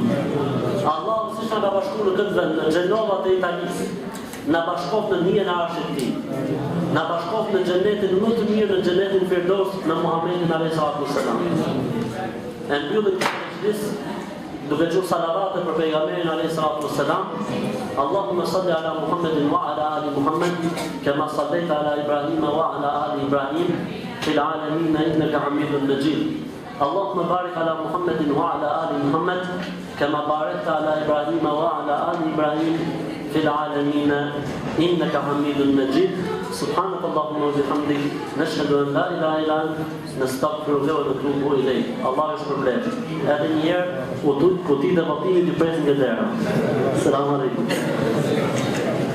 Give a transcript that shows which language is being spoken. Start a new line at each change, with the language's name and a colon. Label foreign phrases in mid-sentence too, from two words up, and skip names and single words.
Albanian: Allahu siç na ka bashkuar në këtë vend, në Gjenovat e Italisë, na bashkof në njën e arshit të tij. Na bashkof në xhenetin më të mirë, në xhenetin Firdaus me Muhamedit
Arabic: عليه الصلاة والسلام.
Albanian: E mbyllim këtë duke thënë salavate për pejgamberin
Arabic: عليه الصلاة والسلام. اللهم صل على محمد وعلى آل محمد كما صليت على إبراهيم وعلى آل إبراهيم في العالمين إنك حميد مجيد. اللهم بارك على محمد وعلى آل محمد كما باركت على إبراهيم وعلى آل إبراهيم في العالمين إنك حميد مجيد. سبحانك اللهم وبحمدك نشهد ان لا اله الا انت نستغفرك ونتوب اليك.
Albanian: Allah ju shpërblet. Edhe një herë u tut kuti dhe votimi të presin nga dera.
Arabic: سلام عليكم.